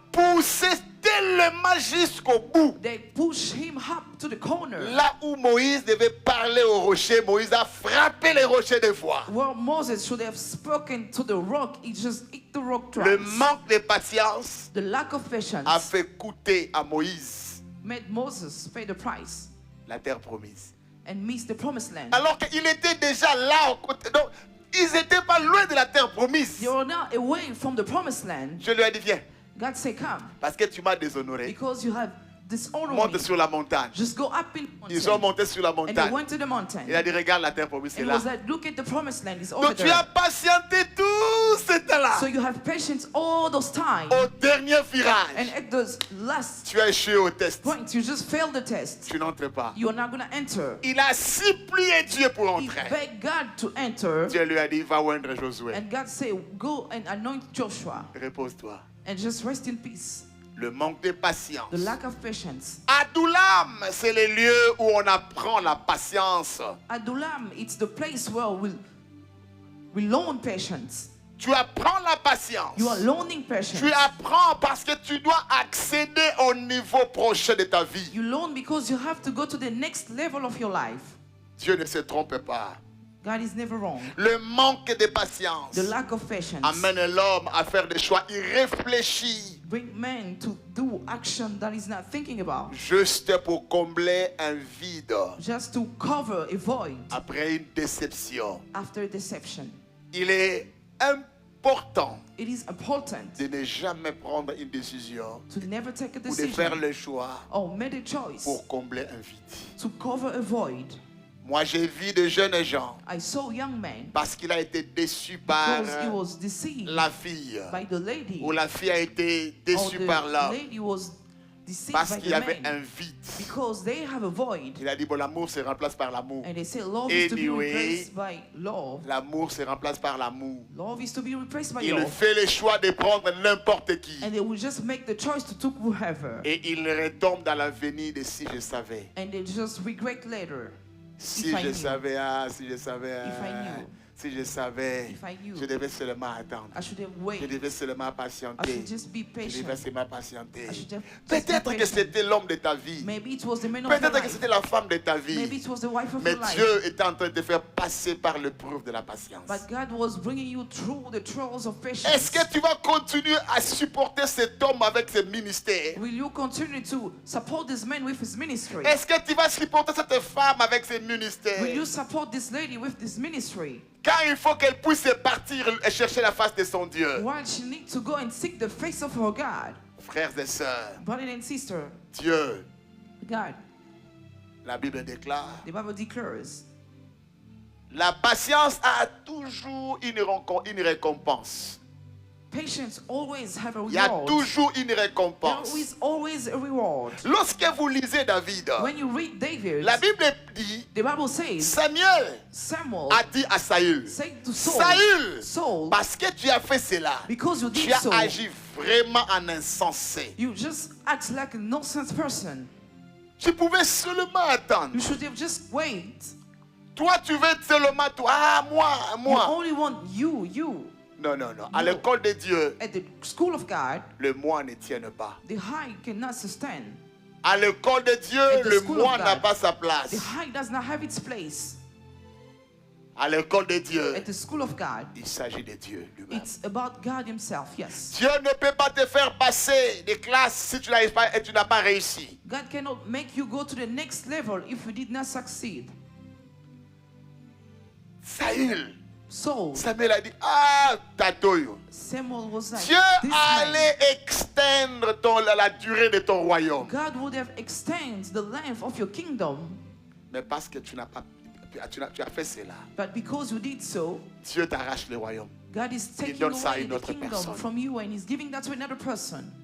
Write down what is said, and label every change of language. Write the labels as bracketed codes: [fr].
[fr] poussé tellement jusqu'au bout. [en] They push him up to the corner. [fr] Là où Moïse devait parler au rocher, Moïse a frappé les rochers deux fois. [en] Where Moses should have spoken to the rock, he just hit the rock [fr] Le [en] twice. [fr] manque de patience [en] The lack of patience [fr] a fait coûter à Moïse [en] made Moses pay the price [fr] la terre promise. [en] and miss the promised land. [fr] Alors qu'il était déjà là au côté. Donc, ils n'étaient pas loin de la terre promise. [en] They were now away from the promised land. [fr] Je lui ai dit, viens, [en] God said, come, [fr] parce que tu m'as déshonoré. [en] because you have dishonored [fr] Monte [en] me. [fr] sur la montagne. [en] Just go up in the [fr] Ils sont [en] mountain. [fr] montés sur la [en] And they [fr] montagne. [en] went to the mountain. [fr] Il a dit, regarde la terre promise, c'est [en] And [fr] là. [en] was like, look at the promised land. It's over [fr] Donc tu as [en] there. [fr] patienté tout ce temps-là. [en] So you have patience all those time. [fr] Au dernier [en] And [fr] virage, [en] at the last [fr] tu as échoué au test. [en] point, you just failed the test. [fr] Tu n'entres pas. [en] You are not going to enter. [fr] Il a supplié Dieu pour [en] He [fr] entrer. [en] begged God to enter. [fr] Dieu lui a dit, va oindre Josué. [en] And God said, go and anoint Joshua [fr] Repose-toi. [en] and just rest in peace. [fr] Le manque de patience. [en] The lack of patience. [fr] Adoulam, c'est le lieu où on apprend la patience. [en] Adullam, it's the place where we learn patience. [fr] Tu apprends la patience. [en] You are learning patience. [fr] Tu apprends parce que tu dois accéder au niveau prochain de ta vie. [en] You learn because you have to go to the next level of your life. [fr] Dieu ne se trompe pas. [en] God is never wrong. [fr] Le manque de patience [en] The lack of patience [fr] amène l'homme à faire des choix irréfléchis, [en] bring men to do action that he's not thinking about, [fr] juste pour combler un vide [en] just to cover a void [fr] après une déception. [en] after deception. [fr] Il est important [en] It is important [fr] de ne jamais prendre une décision [en] to never take a [fr] ou de faire [en] decision [fr] le choix [en] or make a choice [fr] pour combler un vide. [en] to cover a void. [fr] Moi, j'ai vu de jeunes gens [en] I saw young man [fr] parce qu'il a été déçu par [en] because he was deceived [fr] la fille [en] by the lady, [fr] ou la fille a été [en] or [fr] déçue par [en] the [fr] l'homme [en] lady was deceived [fr] parce [en] by [fr] qu'il y avait [en] the [fr] un [en] man [fr] vide. [en] because they have a void. [fr] Il a dit, bon, l'amour se remplace par l'amour. [en] And they say love is to be Anyway, replaced by love. [fr] L'amour se remplace par l'amour. [en] Love is to be replaced by [fr] Il [en] love. [fr] fait le choix de prendre n'importe qui. [en] And they will just make the choice to take whoever. [fr] Et il retombe dans l'avenir de si je savais. [en] And they just regret later. [fr] Si [en] If I [fr] je [en] knew. [fr] savais, ah, si je savais, [en] If I ah, knew. [fr] si je savais, [en] If I knew. [fr] je devais seulement attendre. [en] I should have [fr] Je [en] waited. [fr] devais seulement [en] I [fr] patienter. [en] should just be [fr] Je [en] patient. [fr] devais seulement patienter. [en] I should just [fr] Peut-être [en] be [fr] que [en] patient. [fr] c'était l'homme de ta vie. [en] Maybe it was the man of your [fr] Peut-être que [en] life. [fr] c'était la femme de ta [en] Maybe [fr] vie. [en] it was the wife of [fr] Mais [en] your life. [fr] Dieu était en train de te faire passer par l'épreuve de la patience. [en] But God was bringing you through the trials of [fr] Est-ce [en] patience. [fr] que tu vas continuer à supporter cet homme avec ses ministères? [en] Will you continue to support this man with his ministry? [fr] Est-ce que tu vas supporter cette femme avec ses ministères? [en] Will you support this lady with this ministry? [fr] Car il faut qu'elle puisse partir et chercher la face de son Dieu. [en] While she needs to go and seek the face of her God. [fr] Frères et sœurs, [en] Brother and sister, [fr] Dieu, [en] God, [fr] la Bible déclare, [en] the Bible declares, [fr] la patience a toujours une récompense. [en] patience always have a [fr] Il y a [en] reward. [fr] toujours une [en] There [fr] récompense. [en] is always a reward. [fr] Lorsque vous lisez David, [en] When you read David, [fr] la Bible dit, [en] the Bible says, Samuel Samuel [fr] a dit à Saül, [en] said to Saul, [fr] Saül, [en] Saul, [fr] parce que tu as fait cela, [en] because you [fr] tu [en] did [fr] as [en] so, [fr] agi vraiment en insensé. [en] you just act like a nonsense person. [fr] Tu pouvais seulement attendre. [en] You should have just wait. [fr] Toi, tu veux seulement toi. Ah, moi, [en] You [fr] moi. [en] only want you. [fr] Non, non, non. À l'école de Dieu, [en] At the school of God, [fr] le moi ne tient pas. [en] the high cannot sustain. [fr] À l'école de Dieu, [en] At the [fr] le [en] school [fr] moi [en] of [fr] n'a [en] God, [fr] pas sa [en] The [fr] place. [en] high does not have its place. [fr] À l'école de Dieu, [en] At the school of God, [fr] il s'agit de Dieu lui-même. [en] it's about God Himself, yes. [fr] Dieu ne peut pas te faire passer des classes si tu n'arrives pas et tu n'as pas réussi. [en] God cannot make you go to the next level if you did not succeed. [fr] Samuel a dit, ah, tatoyo. [en] Samuel was like, [fr] Dieu [en] this man, [fr] allait extendre la durée de ton royaume. [en] God would have extended the length of your kingdom, [fr] Mais parce que tu n'as pas, tu as fait cela, [en] but because you did so, [fr] Dieu t'arrache le royaume. [en] God is taking [fr] donne ça à [en] away [fr] une [en] the [fr] autre [en] kingdom [fr] personne. [en] from you and He's giving that to another person.